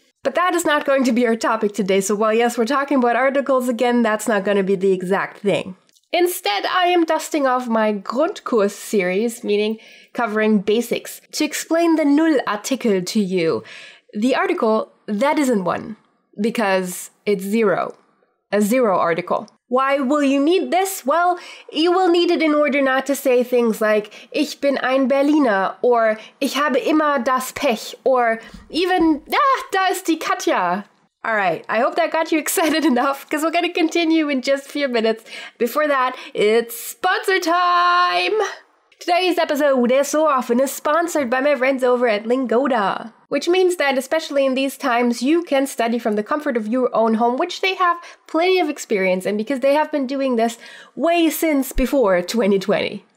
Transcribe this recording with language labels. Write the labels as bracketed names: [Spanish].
[English] But that is not going to be our topic today, so while yes, we're talking about articles again, that's not going to be the exact thing. Instead, I am dusting off my Grundkurs series, meaning covering basics, to explain the Nullartikel to you. The article that isn't one, because it's zero. A zero article. Why will you need this? Well, you will need it in order not to say things like [German] Ich bin ein Berliner [English] or [German] Ich habe immer das Pech [English] or even [German] da ist die Katja. [English] Alright, I hope that got you excited enough because we're going to continue in just a few minutes. Before that, it's sponsor time! Today's episode, as so often, is sponsored by my friends over at Lingoda. Which means that, especially in these times, you can study from the comfort of your own home, which they have plenty of experience in because they have been doing this way since before 2020.